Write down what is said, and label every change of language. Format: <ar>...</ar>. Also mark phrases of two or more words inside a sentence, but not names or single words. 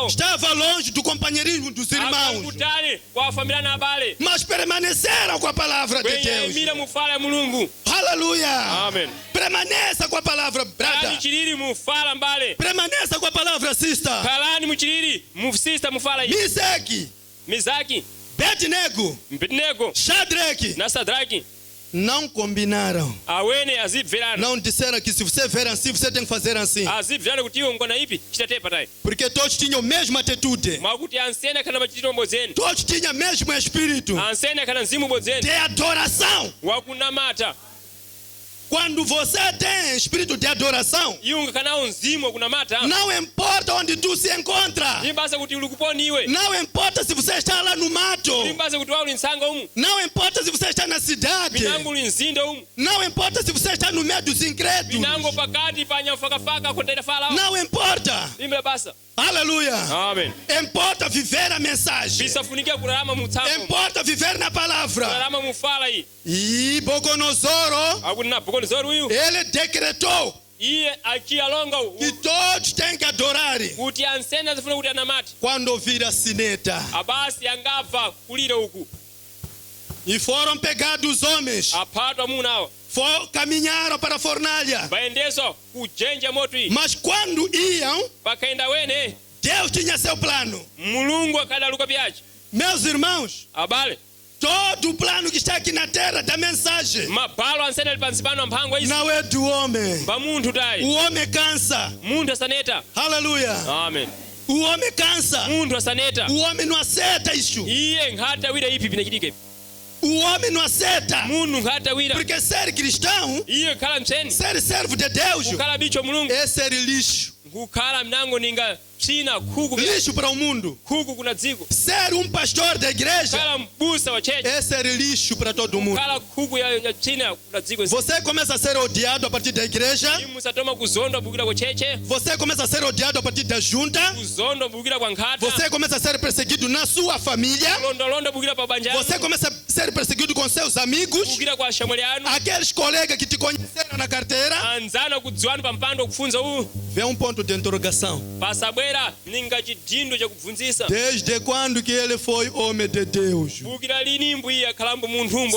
<pt>Estava longe do companheirismo dos</pt> <seh>akali</seh> <pt>irmãos.</pt> <seh>kutali kwa familia na abale.</seh> <pt>Mas permaneceram com a palavra de</pt> <seh>kwenye</seh> <pt>Deus.</pt> <seh>mira mufala ya mulungu.</seh> <pt>Aleluia! Amen. Permaneça com a palavra,</pt> <seh>kalani brother. chilili mufala mbale.</seh> <pt>Permaneça com a palavra, sister.</pt> <seh>kalani muchilili mufsista mufala yi.</seh> <pt>Mesaque,</pt> <seh>Mizaki,</seh> <pt>Abednego,</pt> <seh>Abednego</seh> <pt>Shadraque</pt> <seh>na Sadraki</seh> <pt>não combinaram.</pt> <seh>awene azibverana.</seh> <pt>Não disseram que se você ver assim, você tem que fazer assim.</pt> <seh>azibverana kuti iwe ngona ipi chitatepa tayi.</seh> <pt>Porque todos tinham a mesma atitude.</pt> <seh>mwakuti ansene kana machitiro bodzeni.</seh> <pt>Todos tinham o mesmo espírito</pt> <seh>ansene kana mzimu bodzeni</seh> <pt>de adoração.</pt> <seh>wakunamata.</seh> <pt>Quando você tem espírito de adoração,</pt> <seh>iwe kanawo mzimu wakunamata.</seh> <pt>não importa onde tu se encontra.</pt> <seh>limbasa kuti uli kuponi iwe.</seh> <pt>Não importa se você está lá no mato.</pt> <seh>limbasa kuti wauli msanga umu.</seh> <pt>Não importa se você está na cidade.</pt> <seh>minango uli mzinda umu.</seh> <pt>Não importa se você está no meio dos incrédulos.</pt> <seh>minango pakati pa nyamfakafaka kontaita fala.</seh> <pt>Não importa.</pt> <seh>limbira basa.</seh> <pt>Aleluia. Amen. Importa viver a mensagem.</pt> <seh>bisafunikia kurarama mutsambo.</seh> <pt>Importa viver na palavra.</pt> <seh>kurarama mufala iyi.</seh> <pt>E Nabucodonosor,</pt> <seh>akuti Nabucodonosor uyu</seh> <pt>ele decretou</pt> <seh>iye achiyalonga</seh> <pt>que todos têm que adorar</pt> <seh>kuti ansene azifuna kuti anamati.</seh> <pt>quando ouvir a sineta.</pt> <seh>abasi angabva kulira uku.</seh> <pt>E foram pegados os homens,</pt> <seh>aphatwa amunawo</seh> <pt>caminharam para a fornalha.</pt> <seh>bayendeso kujenja moto iyi.</seh> <pt>Mas quando iam,</pt> <seh>pakaenda wene</seh> <pt>Deus tinha seu plano.</pt> <seh>mulungu akadaluka byachi.</seh> <pt>Meus irmãos,</pt> <seh>Abale</seh> <pt>todo o plano que está aqui na terra da mensagem</pt> <seh>mabhalo ansene ali pansi pano amphangwa isi</seh> <pt>não é do homem.</pt> <seh>pa munthu tayi.</seh> <pt>O homem cansa.</pt> <seh>Munthu asaneta.</seh> <pt>Aleluia. Amen. O homem cansa.</pt> <seh>Munthu asaneta.</seh> <pt>O homem não aceita isso.</pt> <seh>Iye nkhatawira ipi pinachitike.</seh> <pt>O homem não aceita.</pt> <seh>Munthu nkhatawira.</seh> <pt>Porque ser cristão,</pt> <seh>Iye kukhala mtseni.</seh> <pt>ser servo de Deus,</pt> <seh>Kukhala bicho mulungu.</seh> <pt>é ser lixo.</pt> <seh>Kukhala mnango ninga psina khuku.</seh> <pt>Lixo para o mundo.</pt> <seh>Khuku kuna dziko.</seh> <pt>Ser pastor da igreja</pt> <seh>Kukhala mbusa wa chechi.</seh> <pt>é ser lixo para todo mundo.</pt> <seh>Kukhala khuku ya psina kuna dziko.</seh> <pt>Você começa a ser odiado a partir da igreja.</pt> <seh>Musatoma kuzondwa bukira kwa cheche.</seh> <pt>Você começa a ser odiado a partir da junta.</pt> <seh>Kuzondwa bukira kwa nkhata.</seh> <pt>Você começa a ser perseguido na sua família.</pt> <seh>Londolonda bukira pa banja.</seh> <pt>Você começa a ser perseguido com seus amigos.</pt> <seh>Bukira kwa shamwali anu.</seh> <pt>Aqueles colegas que te conheceram na carteira.</pt> <seh>Anzana kudziwani pa mpando kufunza uwu.</seh> <pt>Vê ponto de interrogação.</pt> <seh>Pasabwera ninga chidindo chakubvunzisa.</seh> <pt>Desde quando que ele foi homem de Deus?</pt> <seh>Bukira lini mbuyi akhalambo munthumbo.</seh>